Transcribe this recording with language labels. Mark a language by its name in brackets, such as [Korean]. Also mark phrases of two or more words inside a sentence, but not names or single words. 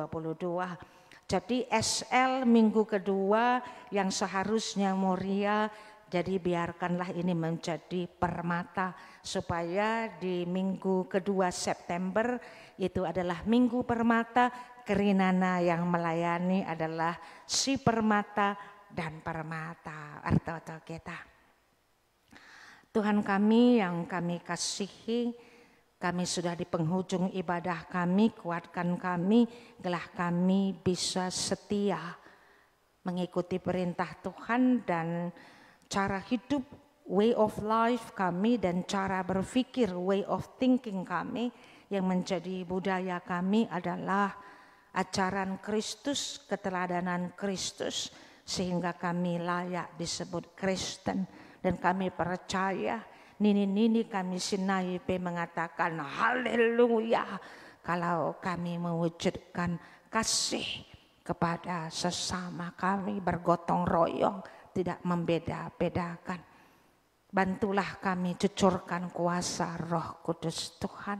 [Indonesian] Jadi SL minggu kedua yang seharusnya Moria, jadi biarkanlah ini menjadi Permata supaya di minggu kedua September itu adalah minggu Permata, Kerinana yang melayani adalah si Permata dan Permata. Arto kita. Tuhan kami yang kami kasihi, kami sudah di penghujung ibadah kami, kuatkan kami, gelah kami bisa setia mengikuti perintah Tuhan dan cara hidup, [English] way of life [Indonesian] kami dan cara berpikir, [English] way of thinking [Indonesian] kami yang menjadi budaya kami adalah ajaran Kristus, keteladanan Kristus, sehingga kami layak disebut Kristen. Dan kami percaya, nini-nini kami Sinaipe mengatakan haleluya kalau kami mewujudkan kasih kepada sesama kami, bergotong royong, tidak membeda-bedakan. Bantulah kami, cucurkan kuasa Roh Kudus Tuhan.